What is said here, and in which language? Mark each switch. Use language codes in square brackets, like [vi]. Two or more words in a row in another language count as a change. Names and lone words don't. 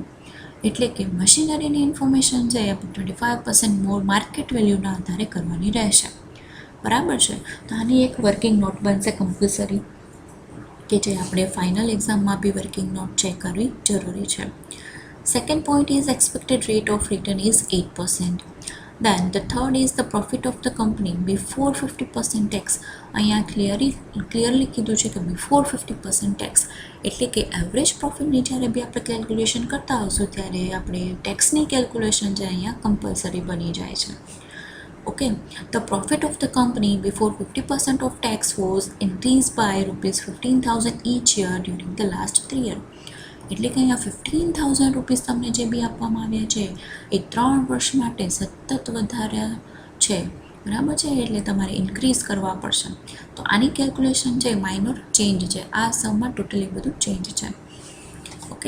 [gu] એટલે કે મશીનરીની ઇન્ફોર્મેશન છે એ 25% [en] more market value [gu] આધારે કરવાની રહેશે બરાબર છે. તો આની એક [en] working note [gu] બનશે કમ્પલસરી કે જે આપણે [en] final exam [gu] બી [en] working note [gu] ચેક કરવી જરૂરી છે. [en] Second point is expected rate of return is 8%. Then the third is the profit of the company before 50% tax. [gu] અહીંયા ક્લિયરલી કીધું છે કે [en] before 50% tax [gu] એટલે કે [en] average profit [gu] જ્યારે બી આપણે કેલ્ક્યુલેશન કરતા હશું ત્યારે આપણે ટેક્સની કેલ્ક્યુલેશન જે અહીંયા કમ્પલસરી બની જાય છે. [en] OK. The profit of the company before 50% of tax was increase by rupees 15,000 each year during the last 3 years. [gu] એટલે કે અહીંયા 15,000 રૂપીસ તમને જે બી આપવામાં આવ્યા છે એ 3 વર્ષ માટે સતત વધારે છે બરાબર છે. એટલે તમારે ઇન્ક્રીઝ કરવા પડશે. તો આની કેલ્ક્યુલેશન છે [en] minor change [gu] છે. આ સમમાં ટોટલી બધું ચેન્જ છે. ઓકે.